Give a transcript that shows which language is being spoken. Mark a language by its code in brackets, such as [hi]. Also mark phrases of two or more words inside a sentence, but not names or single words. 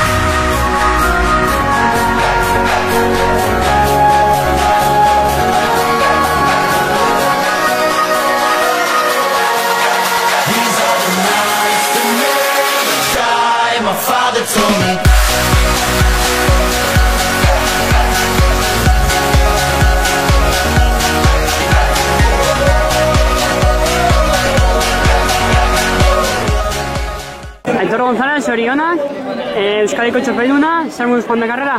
[en] These are the nights that never die. My father told me. [eu] Aitor González, zorionak, Euskadiko txapelduna, zer moduz joan da karrera?